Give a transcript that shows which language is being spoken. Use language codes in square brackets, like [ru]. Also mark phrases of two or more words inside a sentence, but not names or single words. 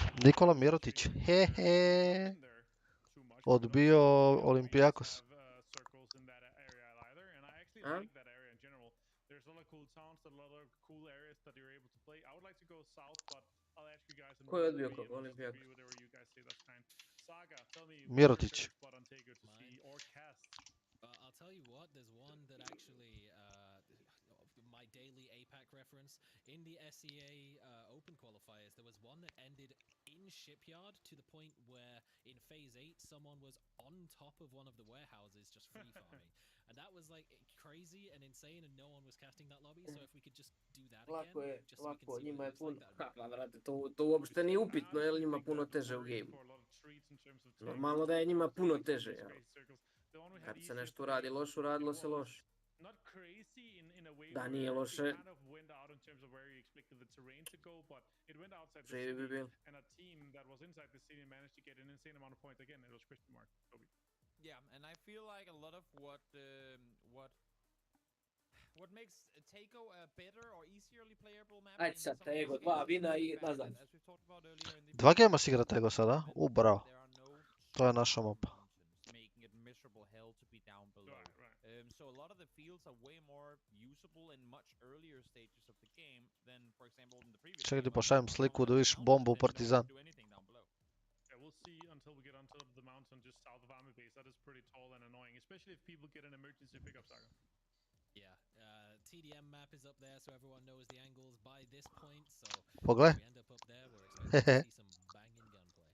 [sr] Nikola Mirotić. Hehe. Odbio Olimpijakos. A? Ko je odbio kog Olimpijakos? Mirotić. [en] I'll tell you what, there's one that actually, my daily APAC reference, in the SEA Open qualifiers, there was one that ended in Shipyard to the point where in Phase 8, someone was on top of one of the warehouses just free farming. And that was like crazy and insane and no one was casting that lobby, so if we could just do that again, just so we can see [sr] njima [en] what [sr] je [en] it's [sr] puno. [en] like that. [sr] Pa, vrate, to uopšte nije upitno, jer njima puno teže u gameu. Normalno da je njima puno teže, jel? Kad se nešto uradi loše, uradilo se loše. Da nije loše, živi bi bil. [en] Yeah, and I feel like a lot of what makes Taiko a better or easierly playable map. [sr] Ajde sad, Tego, 2 vina i nazad. 2 gema si igra Tego sada? Bravo. To je naša mapa. [en] Making it miserable hell to be down below. So a lot of the fields are way more usable in much earlier stages of the game than, for example, in the previous. [sr] Čekaj ti pošaljem sliku da vidiš bombu u Partizan. [en] We'll see until we get on top of the mountain just south of Army Base. That is pretty tall and annoying, especially if people get an emergency pickup, Saga. Yeah, TDM map is up there so everyone knows the angles by this point, so [sr] Pogledaj. [en] if we end up there, we're expecting to see some banging gunplay.